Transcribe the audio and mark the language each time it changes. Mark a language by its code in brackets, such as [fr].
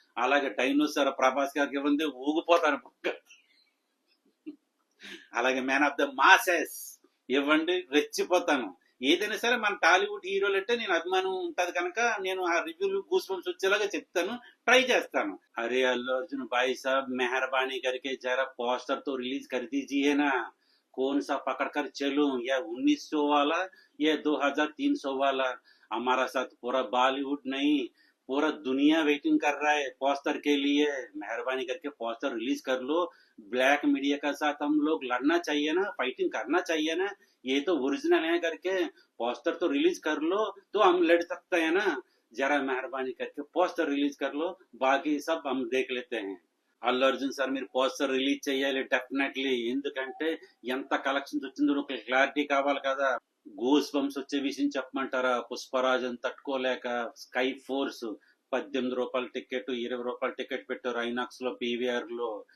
[te] అలాగే డైనోసార్ ప్రభాస్ గారికి ఇవ్వండి, ఊగిపోతాను పక్క. అలాగే మ్యాన్ ఆఫ్ ద మాసెస్ ఇవ్వండి, రెచ్చిపోతాను. ఏదైనా సరే మన టాలీవుడ్ హీరోలు అంటే నేను అభిమానం ఉంటది కనుక నేను ఆ రివ్యూలు గూస్బంప్స్ వచ్చేలాగా చెప్తాను, ట్రై చేస్తాను. [hi] అరే అల్లు అర్जुन भाई साहब मेहरबानी करके जरा पोस्टर तो रिलीज कर दीजिए ना. कौन सा पकड़ कर चलूं, या 1900 वाला या 2300 वाला. हमारा साथ पूरा बॉलीवुड नहीं, पूरा दुनिया वेटिंग कर रहा है पोस्टर के लिए। मेहरबानी करके पोस्टर रिलीज कर लो। ब्लैक मीडिया के साथ हम लोग लड़ना चाहिए ना, फाइटिंग करना चाहिए ना। ये तो ओरिजिनल है करके पोस्टर तो रिलीज कर लो, तो हम लड़ सकते हैं ना। जरा मेहरबानी करके पोस्टर रिलीज कर लो, बाकी सब हम देख लेते हैं। [te] అల్లు అర్జున్ సార్ మీరు పోస్టర్ రిలీజ్ చేయాలి డెఫినెట్లీ, ఎందుకంటే ఎంత కలెక్షన్స్ వచ్చిందో ఒక క్లారిటీ కావాలి కదా. గూస్ బంప్స్ వచ్చే విషయం చెప్పమంటారా? పుష్పరాజన్ తట్టుకోలేక స్కై ఫోర్స్ రూ. 18 టికెట్, రూ. 20 టికెట్ పెట్టారు ఐనాక్స్ లో, పీవీఆర్ లో.